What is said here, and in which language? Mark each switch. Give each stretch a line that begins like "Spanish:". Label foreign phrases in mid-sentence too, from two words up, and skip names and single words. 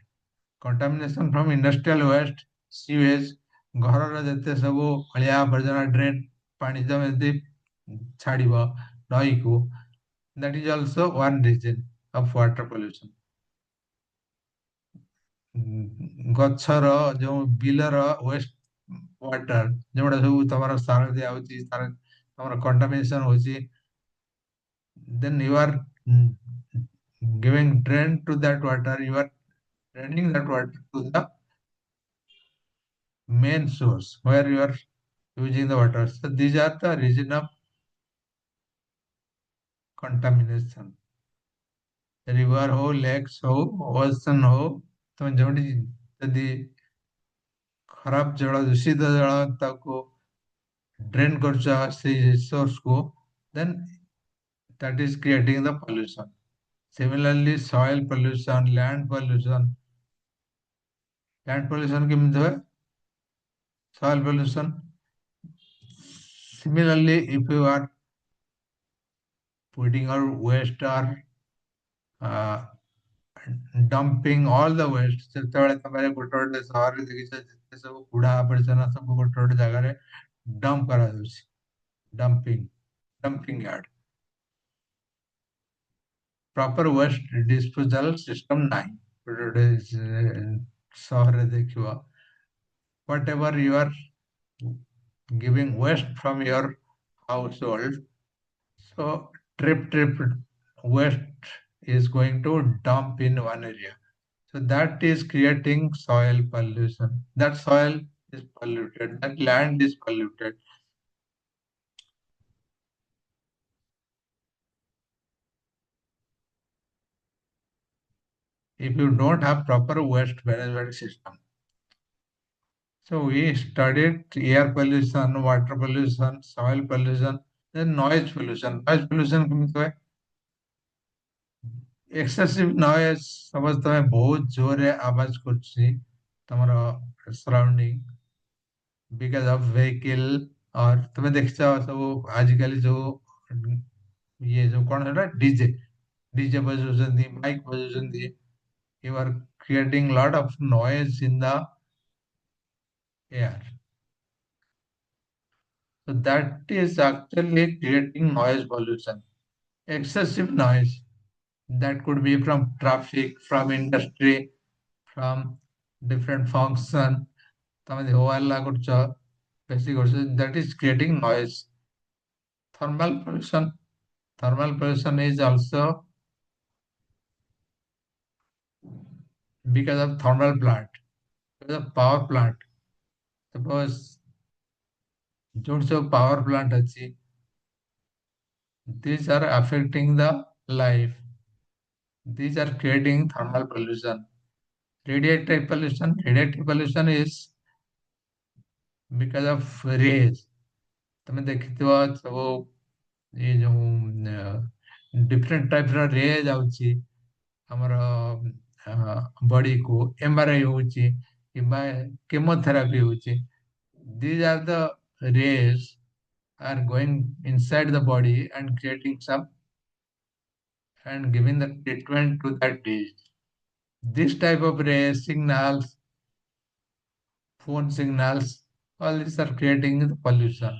English: contamination from industrial waste, sewage,
Odia: ଘରର ଯେତେ ସବୁ ଅଳିଆ ଆବର୍ଜନା ଡ୍ରେନ୍ ପାଣି ତମେ ଯଦି ଛାଡିବ ନଈକୁ,
English: that is also one reason of water pollution।
Odia: ଗଛର ଯୋଉ ବିଲର
English: waste water,
Odia: ଯୋଉଟା ସବୁ ତମର ସାର ଦିଆ ହଉଛି, ସାର ତମର କଣ୍ଟାମିନେସନ ହଉଛି,
English: then you are giving drain to that water, you are draining that water to the main source where you are using the water। So these are the reason of contamination।
Hindi: river हो, lakes हो, ocean हो,
Odia: ତମେ ଯୋଉଠି ଯଦି ଖରାପ ଜଳ, ଦୂଷିତ ଜଳ ତାକୁ ଡ୍ରେନ୍ କରୁଛ ସେଇ source କୁ,
English: then that is creating the pollution। Similarly, soil pollution, land pollution। land pollution
Odia: କେମିତି ହୁଏ?
English: soil pollution, similarly, if you are putting our waste or uh, dumping all the waste,
Odia: ଯେତେବେଳେ ତମେ ଗୋଟେ ଗୋଟେ ସହରରେ ଦେଖିଛ ଯେତେ ସବୁ କୁଡା ଆବର୍ଜନା ସବୁ ଗୋଟେ ଗୋଟେ ଜାଗାରେ ଡମ୍ପ କରାଯାଉଛି,
English: dumping yard. proper waste disposal system
Odia: ନାହିଁ ଗୋଟେ ଗୋଟେ ସହରରେ ଦେଖିବ।
English: whatever you are giving waste from your household, so trip waste is going to dump in one area, so that is creating soil pollution। that soil is polluted, that land is polluted। if you don't have proper waste management system, so we studied air pollution, water pollution, soil pollution, then noise pollution। noise pollution
Odia: କେମିତି ହୁଏ?
English: excessive noise,
Odia: ସପୋଜ ତମେ ବହୁତ ଜୋରରେ ଆବାଜ କରୁଛି ତମର ସରାଉଣ୍ଡିଂ,
English: because of vehicle,
Hindi: और तुम्हें
Odia: देखଛ ସବୁ ଆଜିକାଲି ଯୋଉ ଇଏ ଯୋଉ କଣ ସେଟା ଡିଜେ ବଜାଉଛନ୍ତି, ମାଇକ୍ ବଜାଉଛନ୍ତି,
English: you are creating lot of noise in the air। so that is actually creating noise pollution। excessive noise, that could be from traffic, from industry, from different function।
Odia: ତମେ ଯଦି ହୋହାଲ୍ଲା କରୁଛ, ବେଶୀ କରୁଛ,
English: that is creating noise। thermal pollution, thermal pollution is also because of thermal plant, because of power plant। suppose
Odia: ଯୋଉଠି ସବୁ power plant ଅଛି,
English: these are affecting the life, these are creating thermal pollution। radiative pollution is because of rays।
Odia: ତମେ ଦେଖିଥିବ ସବୁ ଏଇ ଯୋଉ
English: different type
Odia: ରେ ଯାଉଛି ଆମର ବଡିକୁ, ଏମଆରଆଇ ହଉଛି କିମ୍ବା କେମୋଥେରାପି ହଉଛି,
English: these are the rays are going inside the body and creating some and giving the treatment to that disease। This type of rays, signals, phone signals, all these are creating the pollution.